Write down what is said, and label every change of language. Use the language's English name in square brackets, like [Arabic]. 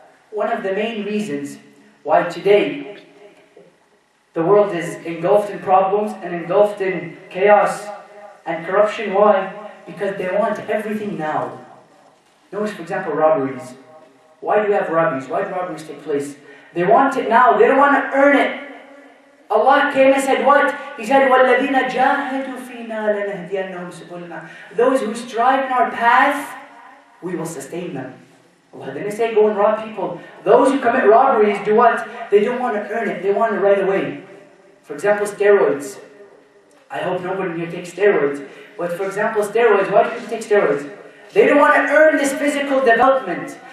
[English] One of the main reasons why today the world is engulfed in problems and engulfed in chaos and corruption. Why? Because they want everything now. Notice, for example, robberies. Why do we have robberies? Why do robberies take place? They want it now. They don't want to earn it. Allah came and said what? He said, [Arabic] وَالَّذِينَ جَاهَدُوا فِينَا لَنَهْدِيَنَّهُمْ سُبُلَنَا. [English] Those who strive in our path, we will sustain them. Allah didn't say go and rob people. Those who commit robberies do what? They don't want to earn it. They want it right away. For example, steroids. I hope nobody here takes steroids. But for example, steroids. Why do people take steroids? They don't want to earn this physical development.